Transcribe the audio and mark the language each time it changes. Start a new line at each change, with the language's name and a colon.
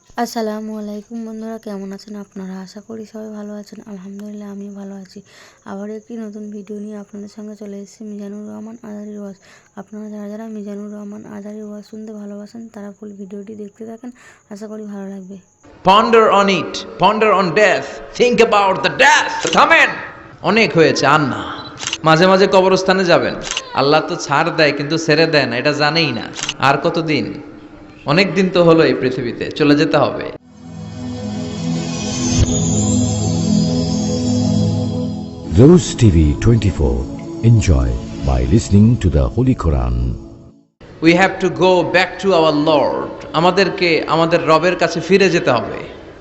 Bangla: আসসালামু আলাইকুম বন্ধুরা, কেমন আছেন আপনারা? আশা করি সবাই ভালো আছেন। আলহামদুলিল্লাহ আমিও ভালো আছি। আবার একটি নতুন ভিডিও নিয়ে আপনাদের সঙ্গে চলে এসেছি মিজানুর রহমান আজারির ওয়াজ। আপনারা যারা যারা মিজানুর রহমান আজারির ওয়াজ শুনতে ভালোবাসেন তারা ফুল ভিডিওটি দেখতে থাকেন, আশা করি ভালো লাগবে।
English: Ponder on it, ponder on death, think about the death.
Bangla: থামেন, অনেক হয়েছে আর না। মাঝে মাঝে কবরস্থানে যাবেন, আল্লাহ তো ছাড় দেয় কিন্তু ছেড়ে দেয় না, এটা জানেই না। আর কতদিন? অনেক দিন তো হলো এই পৃথিবীতে, চলে যেতে হবে।
English: Rose TV 24. Enjoy by listening to the Holy Quran. We have to go back to our Lord.
Bangla: আমাদেরকে আমাদের রবের কাছে ফিরে যেতে হবে।